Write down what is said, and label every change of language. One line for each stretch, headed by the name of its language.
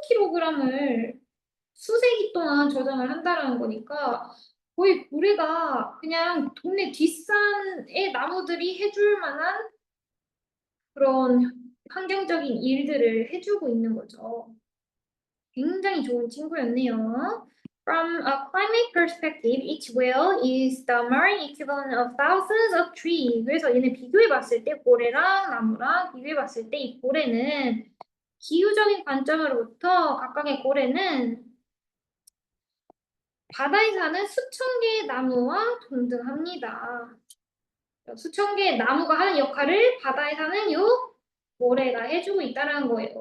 Korean: 3000kg을 수세기 동안 저장을 한다라는 거니까 거의 고래가 그냥 동네 뒷산의 나무들이 해줄 만한 그런 환경적인 일들을 해주고 있는 거죠. 굉장히 좋은 친구였네요.
English: From a climate perspective, each whale is the marine equivalent of thousands of trees.
Korean: 그래서 얘네 비교해 봤을 때 고래랑 나무랑 비교해 봤을 때 이 고래는 기후적인 관점으로부터 각각의 고래는 바다에 사는 수천 개의 나무와 동등합니다. 수천 개의 나무가 하는 역할을 바다에 사는 요 모래가 해주고 있다는 거예요.